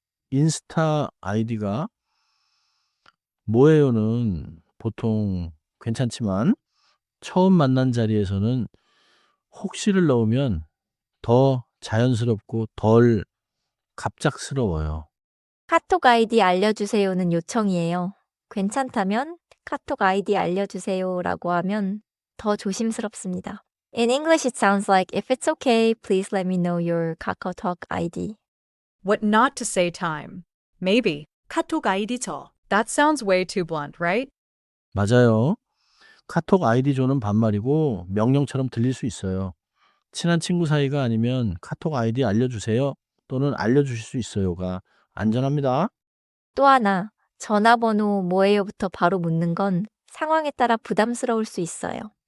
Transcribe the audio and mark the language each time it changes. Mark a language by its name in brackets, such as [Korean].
[Korean] 인스타 아이디가 뭐예요는 보통 괜찮지만 처음 만난 자리에서는 혹시를 넣으면 더 자연스럽고 덜 갑작스러워요. 카톡 아이디 알려주세요는 요청이에요. 괜찮다면 카톡 아이디 알려주세요라고 하면 더 조심스럽습니다. [English] In English, it sounds like if it's okay, please let me know your KakaoTalk ID. What not to say time. Maybe. [Korean] 카톡 아이디 줘. [English] That sounds way too blunt, right? [Korean] 맞아요. 카톡 아이디 조는 반말이고 명령처럼 들릴 수 있어요. 친한 친구 사이가 아니면 카톡 아이디 알려주세요 또는 알려주실 수 있어요가 안전합니다. 또 하나, 전화번호 뭐예요부터 바로 묻는 건 상황에 따라 부담스러울 수 있어요.